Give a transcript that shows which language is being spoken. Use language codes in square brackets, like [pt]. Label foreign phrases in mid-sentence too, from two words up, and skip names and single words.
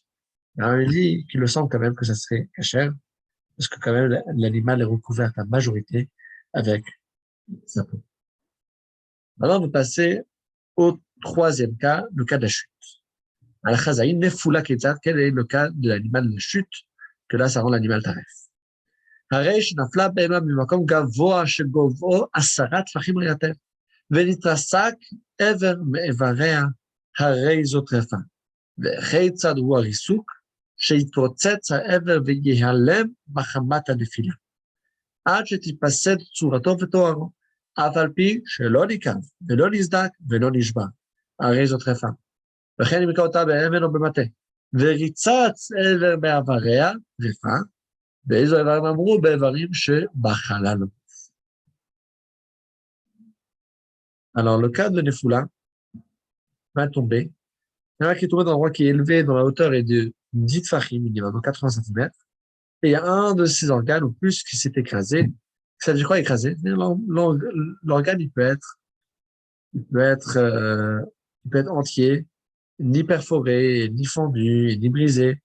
[fr] Le Rambam dit qu'il le sent quand même que ça serait cachère, parce que quand même, l'animal est recouvert à majorité avec sa peau. Maintenant, vous passez au troisième cas, le cas de la chute. Al-Khazaïn, Nefoula Ketzat, quel est le cas de l'animal de chute? Que là, ça rend l'animal taref. [he] הרי שנפלה בהמה במקום גבוה שגובהו 10 טפחים ליותר, ונתרסק עבר מאיבריה, הרי זאת טרפה. וכי צד הוא הריסוק, שיתרוצץ העבר ויהלם מחמת הנפילה, עד שתיפסד צורתו ותוארו, אף על פי שלא ניקב, ולא נסדק, ולא נשבר. הרי זאת טרפה. וכן אם יכה אותה באבן או במטה, וריצץ עבר באיבריה, טרפה, ואיזו איברים אמרו? באיברים שבחלל. [fr] Alors, le cas de Nefoula va tomber. Il y en a qui est tombé dans un endroit qui est élevé, dont la hauteur est de 10 tfachim, minimum, donc 80 cm. Et il y a un de ces organes ou plus qui s'est écrasé. Ça veut dire quoi écrasé? L'organe, il peut être entier, ni perforé, ni fendu, ni brisé.